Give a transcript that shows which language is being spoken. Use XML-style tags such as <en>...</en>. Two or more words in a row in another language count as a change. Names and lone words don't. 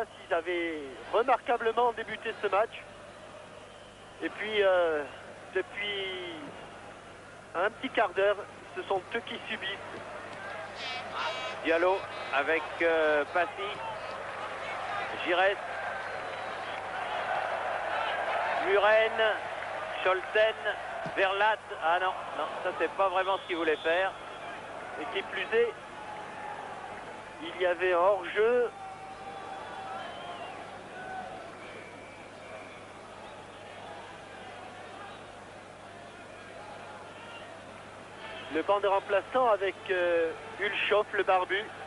<fr>Ils avaient remarquablement débuté ce match. Et puis, depuis un petit quart d'heure, ce sont eux qui subissent. Diallo avec Passy. Giresse. Muren. Scholten. Verlat. Ah non, non, ça c'est pas vraiment ce qu'il voulait faire. Et qui plus est, il y avait hors-jeu. Le banc de remplaçants avec Hulshoff, le barbu.</fr>